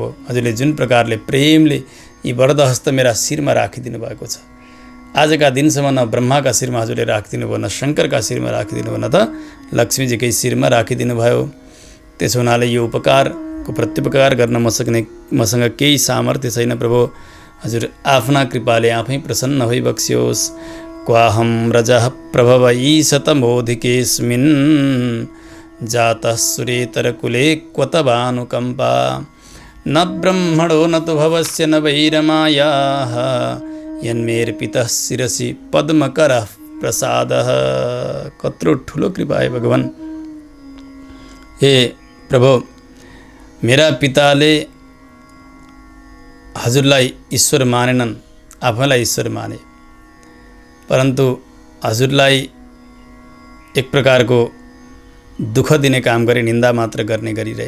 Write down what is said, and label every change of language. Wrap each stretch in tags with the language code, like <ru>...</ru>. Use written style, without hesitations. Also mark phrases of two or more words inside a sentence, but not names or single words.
<ne>हजुरले जुन प्रकारले प्रेमले यी वरदहस्त मेरा शिरमा राखिदिनु भएको छ, आजका दिनसम्म न ब्रह्माका शिरमा हजुरले राखिदिनु भयो, न शङ्करका शिरमा राखिदिनु भयो, न त लक्ष्मीजीकै शिरमा राखिदिनु भयो। त्यसो हुनाले यो उपकारको प्रत्युपकार गर्न मसँग केही सामर्थ्य छैन प्रभु। हजुर आफ्ना कृपाले आफै प्रसन्न भइबक्सियोस्।</ne> <sa>क्वाहं रजः प्रभव ईशतमोधिकेऽस्मिन् जातः सुरेतरकुले क्वत भानुकम्पा न ब्रह्मणो न तु भवस्य न वैरमायाः यन्मेर्पितः शिरसि पद्मकरः प्रसादः।</sa> <ne>कत्रो ठुलो कृपा है भगवान्। हे प्रभु, मेरा पिताले हजुरलाई ईश्वर मानेनन्, आफैलाई ईश्वर माने, परन्तु हजुरलाई एक प्रकारको दुःख दिने काम गरे, निन्दा मात्र गर्ने गरिरहे।</ne>